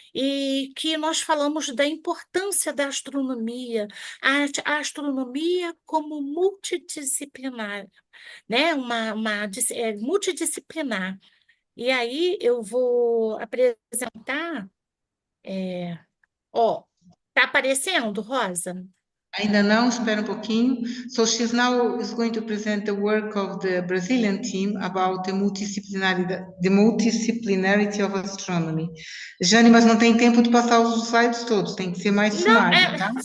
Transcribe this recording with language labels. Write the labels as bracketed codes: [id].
[pt] E que nós falamos da importância da astronomia, a astronomia como multidisciplinar, né? Multidisciplinar. E aí, eu vou apresentar... tá aparecendo, Rosa? Ainda não, espera um pouquinho. [en] So she's now is going to present the work of the Brazilian team about the multidisciplinarity of astronomy. [pt] Jane, mas não tem tempo de passar os slides todos, tem que ser mais sumário, tá?